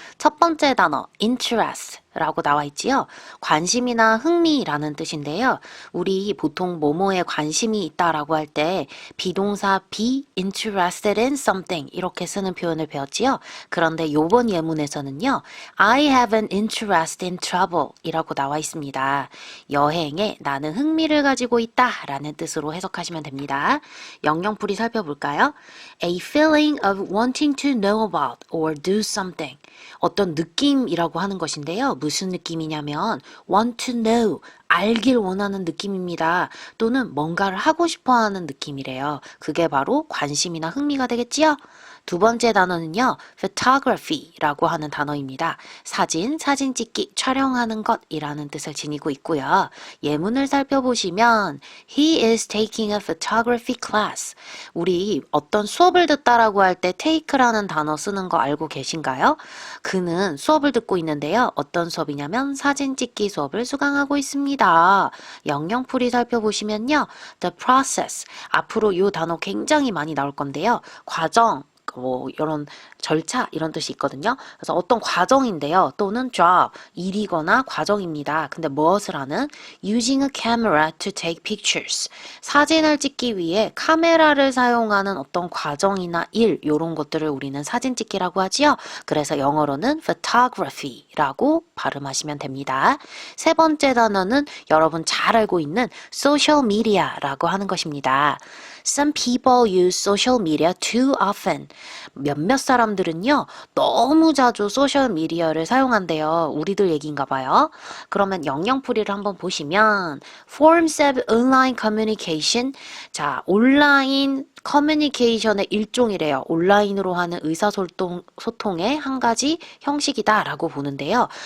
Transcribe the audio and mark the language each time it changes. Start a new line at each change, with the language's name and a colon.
Korean: 첫 번째 단어 interest 라고 나와 있지요. 관심이나 흥미라는 뜻인데요. 우리 보통 뭐뭐에 관심이 있다라고 할 때 비동사
English: be interested in something
Korean: 이렇게 쓰는 표현을 배웠지요. 그런데 요번 예문에서는요.
English: I have an interest in travel
Korean: 이라고 나와 있습니다. 여행에 나는 흥미를 가지고 있다 라는 뜻으로 해석하시면 됩니다. 영영풀이 살펴볼까요?
English: A feeling of wanting to know about or do something.
Korean: 어떤 느낌이라고 하는 것인데요. 무슨 느낌이냐면
English: want to know,
Korean: 알길 원하는 느낌입니다. 또는 뭔가를 하고 싶어 하는 느낌이래요. 그게 바로 관심이나 흥미가 되겠지요? 두 번째 단어는요, photography라고 하는 단어입니다. 사진 찍기, 촬영하는 것이라는 뜻을 지니고 있고요. 예문을 살펴보시면
English: He is taking a photography class.
Korean: 우리 어떤 수업을 듣다라고 할 때 take라는 단어 쓰는 거 알고 계신가요? 그는 수업을 듣고 있는데요. 어떤 수업이냐면 사진 찍기 수업을 수강하고 있습니다. 영영풀이 살펴보시면요.
English: The process.
Korean: 앞으로 이 단어 굉장히 많이 나올 건데요. 과정, 뭐 이런 절차 이런 뜻이 있거든요. 그래서 어떤 과정인데요. 또는 job, 일이거나 과정입니다. 근데 무엇을 하는?
English: Using a camera to take pictures.
Korean: 사진을 찍기 위해 카메라를 사용하는 어떤 과정이나 일 이런 것들을 우리는 사진 찍기라고 하지요. 그래서 영어로는 photography라고 발음하시면 됩니다. 세 번째 단어는 여러분 잘 알고 있는 social media라고 하는 것입니다.
English: Some people use social media too often.
Korean: 몇몇 사람들은요, 너무 자주 소셜미디어를 사용한대요. 우리들 얘기인가 봐요. 그러면 영영풀이를 한번 보시면
English: Forms of online communication.
Korean: 자, 온라인 커뮤니케이션의 일종이래요. 온라인으로 하는 의사소통의 한 가지 형식이다라고 보는데요.